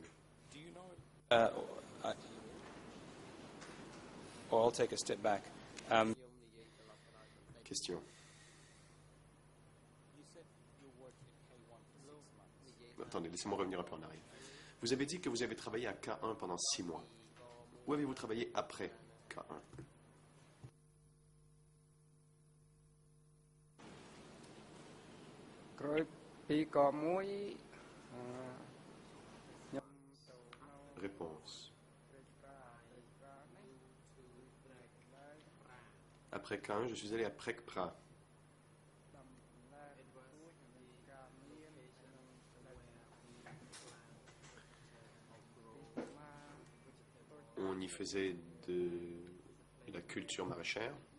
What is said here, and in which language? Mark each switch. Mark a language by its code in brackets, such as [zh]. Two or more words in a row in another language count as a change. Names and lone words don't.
[en] Do you know? Or I'll take a step back. Question. You said you worked at K1 for 6 months. [fr] Attendez, laissez-moi revenir un peu en arrière. Vous avez dit que vous avez travaillé à K1 pendant 6 mois. Où avez-vous travaillé après K1? [km] ក្រោយពីកមួយអឺខ្ញុំ [fr] Réponse. Après K1, je suis allé à Prekpra. On y faisait de la culture maraîchère.